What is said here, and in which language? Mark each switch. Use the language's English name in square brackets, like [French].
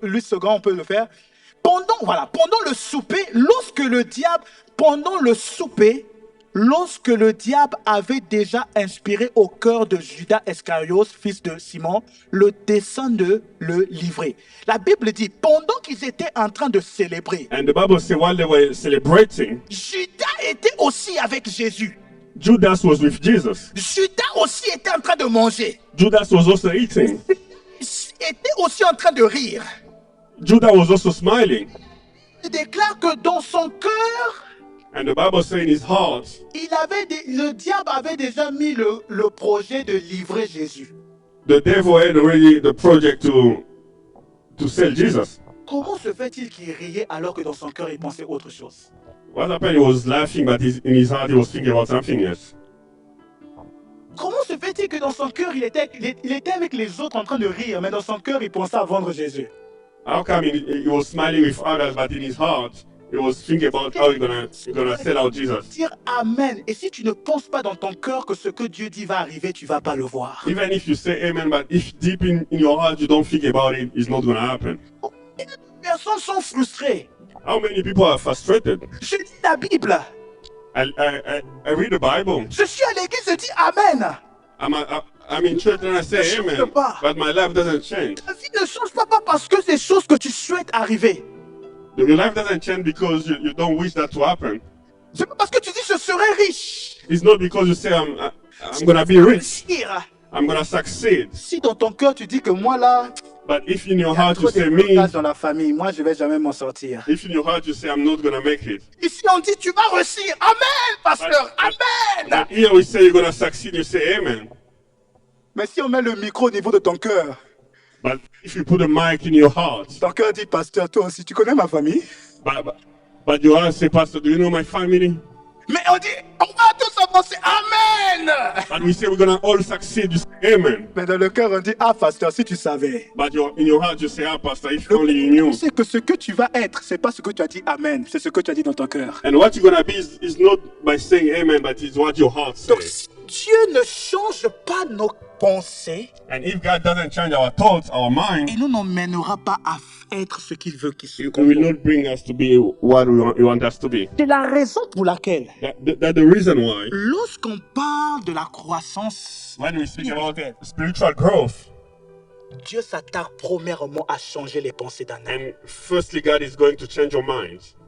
[French] lui second, on peut le faire. Pendant le souper, lorsque le diable avait déjà inspiré au cœur de Judas Iscariote, fils de Simon, le dessein de le livrer. La Bible dit, pendant qu'ils étaient en train de célébrer, [English] And the Bible says while they were celebrating, [French] Judas était aussi avec Jésus. [English] Judas was with Jesus. [French] Judas aussi était en train de manger. [English] Judas was also eating. [French] Était aussi en train de rire. [English] Judas was also smiling. [French] Il déclare que dans son cœur, [English] And the Bible says in his heart, [French] le diable avait déjà mis le projet de livrer Jésus. [English] the devil had already the project to sell Jesus. [French] Comment se fait-il qu'il riait alors que dans son cœur il pensait autre chose? [English] What happened? He was laughing, but in his heart he was thinking about something else. [French] Comment se fait-il que dans son cœur il était avec les autres en train de rire, mais dans son cœur il pensait à vendre Jésus? [English] How come he was smiling with others, but in his heart he was thinking about how he's gonna sell out Jesus? [French] Dire Amen. Et si tu ne penses pas dans ton cœur que ce que Dieu dit va arriver, tu vas pas le voir. [English] Even if you say amen, but if deep in your heart you don't think about it, it's not gonna happen. [French] Les personnes sont frustrées. [English] How many people are frustrated? [French] Je lis la Bible. [English] I read the Bible. [French] Je suis à l'église, je dis Amen. [English] I'm in church and I say [French] Ne change amen, pas. [English] but my life doesn't change. [French] Ta vie ne change pas parce que c'est des choses que tu souhaites arriver. [English] Your life doesn't change because you don't wish that to happen. [French] C'est pas parce que tu dis je serai riche. [English] It's not because you say I'm gonna be rich, [French] Réussir. [English] I'm gonna succeed. [French] Si dans ton cœur tu dis que moi là, [English] But if in your [French] il y a [English] heart you [French] trop de [English] say me, [French] blocages dans la famille, moi je vais jamais m'en sortir. [English] if in your heart you say I'm not gonna make it, [French] Ici on dit tu vas réussir. Amen, pasteur. Amen. [English] but here we say you're gonna succeed, you say amen. [French] Mais si on met le micro au niveau de ton cœur, [English] But if you put a mic in your heart, [French] ton cœur dit pasteur, toi aussi tu connais ma famille? [English] but your heart say, Pastor, do you know my family? [French] Mais on dit on va tous avancer. Amen. [English] And we say we're gonna all succeed, you say amen. [French] Mais dans le cœur on dit ah pasteur, si tu savais. [English] But in your heart you say, ah, Pastor, if only you knew. [French] Tu sais que ce que tu vas être, c'est pas ce que tu as dit Amen, c'est ce que tu as dit dans ton cœur. [English] And what you're gonna be is not by saying amen, but it's what your heart [French] Donc [English] says. [French] si Dieu ne change pas nos pensées, [English] And if God doesn't change our thoughts, our mind, [French] il ne nous mènera pas à être ce qu'il veut qu'il soit. [English] He will not bring us to be what we want us to be. [French] C'est la raison pour laquelle, [English] That's the reason why [French] lorsqu'on parle de la croissance, [English] when we speak about spiritual growth, [French] Dieu s'attaque premièrement à changer les pensées d'un homme. [English] and firstly God is going to change your mind.